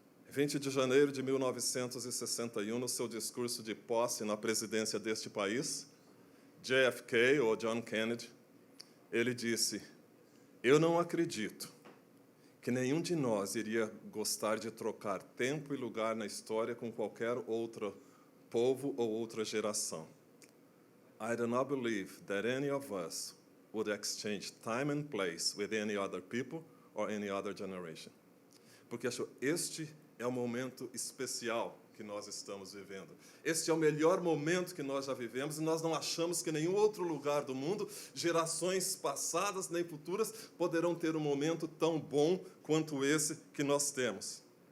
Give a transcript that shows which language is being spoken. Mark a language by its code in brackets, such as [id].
[pt] 20 de janeiro de 1961, no seu discurso de posse na presidência deste país, JFK, ou John Kennedy, ele disse, eu não acredito que nenhum de nós iria gostar de trocar tempo e lugar na história com qualquer outro povo ou outra geração. [en] I do not believe that any of us would exchange time and place with any other people or any other generation. [pt] Porque este é o momento especial que nós estamos vivendo. Este é o melhor momento que nós já vivemos e nós não achamos que nenhum outro lugar do mundo, gerações passadas nem futuras, poderão ter um momento tão bom quanto esse que nós temos.